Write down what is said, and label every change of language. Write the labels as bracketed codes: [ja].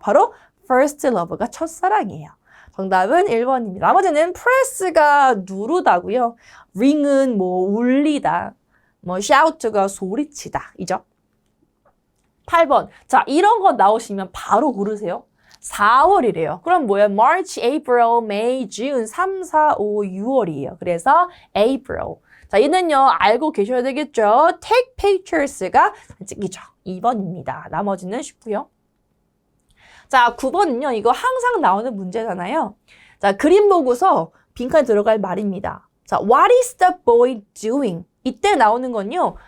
[ko] 바로 first love가 첫사랑이에요. 정답은 1번입니다. 나머지는 press가 누르다고요. ring은 뭐 울리다, 뭐 shout가 소리치다 이죠. 8번. 자, 이런 거 나오시면 바로 고르세요. 4월이래요. 그럼 뭐예요? [en] March, April, May, June 3, 4, 5, 6월이에요. [ko] 그래서 April. 자, 이는요 알고 계셔야 되겠죠. Take pictures가 찍기죠. 2번입니다. 나머지는 쉽고요. 자, 9번은요. 이거 항상 나오는 문제잖아요. 자, 그림 보고서 빈칸에 들어갈 말입니다. [en] 자, what is the boy doing? 이때 나오는 건요.